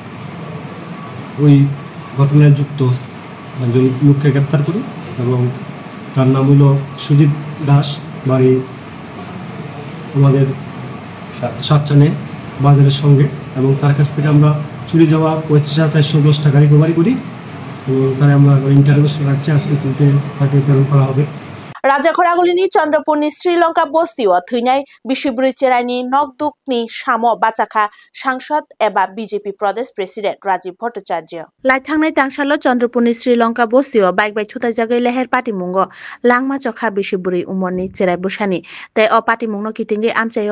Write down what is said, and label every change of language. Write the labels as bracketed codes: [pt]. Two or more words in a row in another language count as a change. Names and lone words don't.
[bn] ওই ঘটনায় যুক্ত একজন লোককে গ্রেপ্তার করি এবং তার নাম হলো সুজিত দাস বাড়ি আমাদের সাতচানে বাজারের সঙ্গে এবং তার কাছ থেকে আমরা চুরি যাওয়া 35,410 টাকা রিকভারি করি এবং তারা আমরা ইন্টারভিউ রাখছি আজকে কোর্টে তাকে প্রেরণ করা হবে [trp] Rajakhoragulini Chandrapurni Sri Lanka bosti o thunai Bishiburi Cheraini Nokdukni Samo Bachakha Sangsad eba BJP Pradesh President Rajiv Bhattacharya Laithangnai tangsalo Chandrapurni Sri Lanka bosti o bike bai thutai jagai leher party mungo langma chokha Bishiburi umorni cherai busani tai o party mungno kitingi amchayo